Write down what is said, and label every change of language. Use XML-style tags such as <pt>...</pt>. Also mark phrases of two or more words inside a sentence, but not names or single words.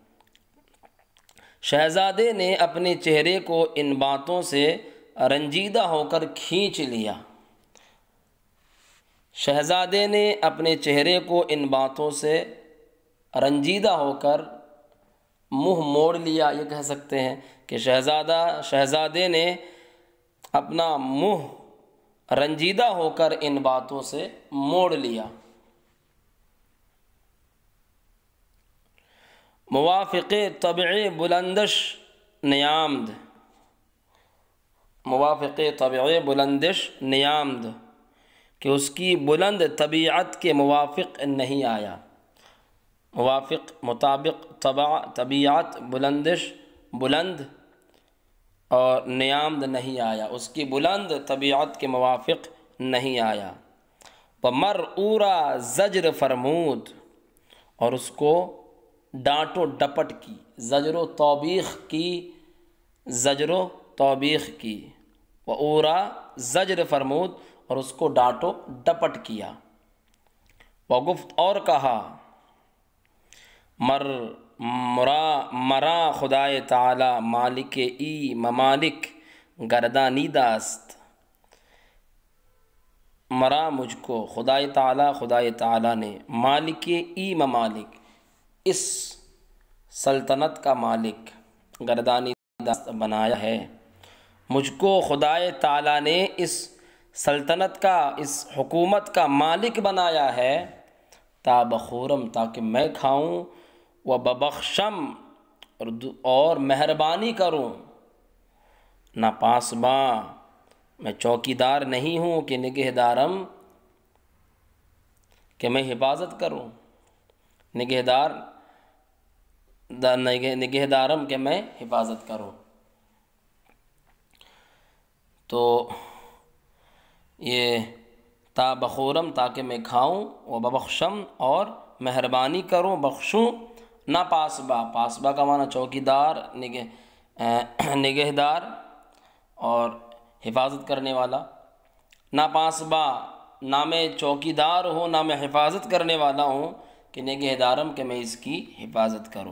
<ur>شہزادے نے اپنے چہرے کو ان باتوں سے رنجیدہ ہو کر کھینچ لیا، شہزادے نے اپنے چہرے کو ان باتوں سے رنجیدہ ہو کر منہ موڑ لیا، یہ کہہ سکتے ہیں کہ شہزادے نے اپنا منہ رنجیدہ ہو کر ان باتوں سے موڑ لیا۔</ur> <fa>موافق طبع بلندش نیامد، موافق طبع بلندش نیامد</fa> <ur>کہ اس کی بلند طبیعت کے موافق نہیں آیا، موافق مطابق، طبیعت، بلندش بلند، اور نیامد نہیں آیا، اس کی بلند طبیعت کے موافق نہیں آیا۔</ur> <fa>ومر اورا زجر فرمود،</fa> <ur>اور اس کو ڈانٹ و ڈپٹ کی، زجر و توبیخ کی، زجر و توبیخ کی،</ur> <fa>و اورا زجر فرمود،</fa> <ur>اور اس کو ڈانٹ و ڈپٹ کیا۔</ur> <fa>وگفت،</fa> <ur>اور کہا،</ur> <fa>مرا خدائے تعالی مالک ای ممالک گردانیدہ است، مرا</fa> <ur>مجھ کو، خدائے تعالی نے،</ur> <fa>مالک ای ممالک</fa> <ur>اس سلطنت کا مالک، گردانیدہ بنایا ہے، مجھ کو خدائے تعالی نے اس سلطنت کا، اس حکومت کا مالک بنایا ہے،</ur> <fa>تا بخورم</fa> <ur>تاکہ میں کھاؤں،</ur> <fa>و ببخشم</fa> <ur>اور مہربانی کروں،</ur> <fa>نہ پاسباں</fa> <ur>میں چوکیدار نہیں ہوں کہ نگہدارم کہ میں حفاظت کروں، نگہدارم کہ میں حفاظت کروں۔ تو یہ</ur> <fa>تا بخورم</fa> <ur>تاکہ میں کھاؤں،</ur> <fa>و ببخشم</fa> <ur>اور مہربانی کروں، بخشوں،</ur> <fa>نہ پاسبا،</fa> <ur>پاسبا کا معنی چوکیدار، نگہدار اور حفاظت کرنے والا،</ur> <fa>نہ پاسبا</fa> <ur>نہ میں چوکیدار ہوں نہ میں حفاظت کرنے والا ہوں کہ نگہدارم کہ میں اس کی حفاظت کروں۔</ur>